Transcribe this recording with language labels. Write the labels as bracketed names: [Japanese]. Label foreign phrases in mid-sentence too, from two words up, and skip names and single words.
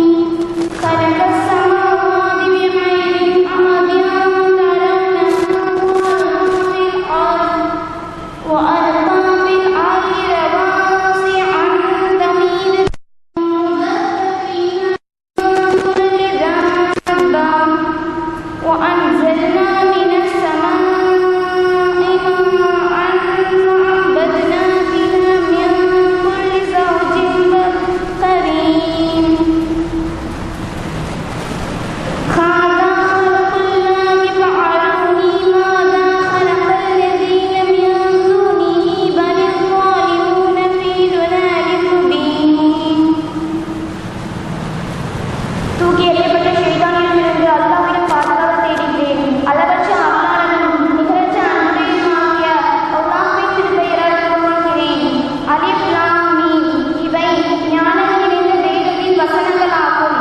[Arabic] خلق السماوات بغير عمد ترونها وألقى في الأرض رواسي أن تميد وبث فيها من كل دابة وأنزلنا من السماء ماء فأنبتنا فيها من كل زوج كريم. هذا خلق الله فأروني ماذا خلق الذين من دونه بل الظالمون في ضلال مبين. [Tamil] தூக்கி எறியப்பட்ட ஷைத்தானிடமிருந்து அல்லாஹ்விடம் பாதுகாப்பு தேடுகிறேன். அளவற்ற அருளாளனும் நிகரற்ற அன்புடையனுமாகிய அல்லாஹ்வின் திருப்பெயரால் துவங்குகிறேன். [Arabic] ألف لام ميم. [Tamil] இவை ஞானம் நிறைந்த வேதத்தின் வசனங்களாகும்.